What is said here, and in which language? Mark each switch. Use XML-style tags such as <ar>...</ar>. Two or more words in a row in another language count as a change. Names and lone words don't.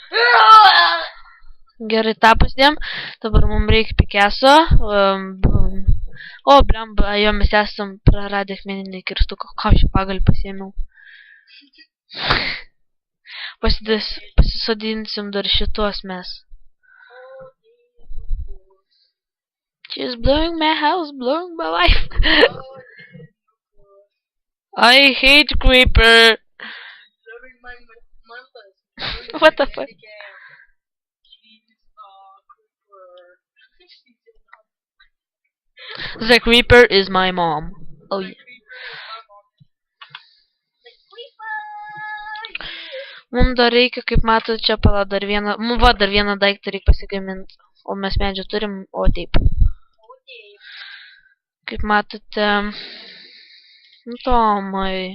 <lt>Gerai, tą pasidėm. Dabar mums reikia pikeso. O, blemba, jo, mes esam praradę akmeninį kirstuką. Ką aš pagalį pasiėmiau? Pasisodinsim dar šitos mes.</lt> <en>She's blowing my house, blowing my life. I hate creeper. Blowing my monsters. What the fuck? The creeper is my mom. Oh yeah.</en> <lt>Mums dar reikia, kaip matot, čia pala dar vieną, va, dar vieną daiktą reikia pasigaminti. O mes medžio turim, o taip. Kaip matote, nu Tomai.</lt>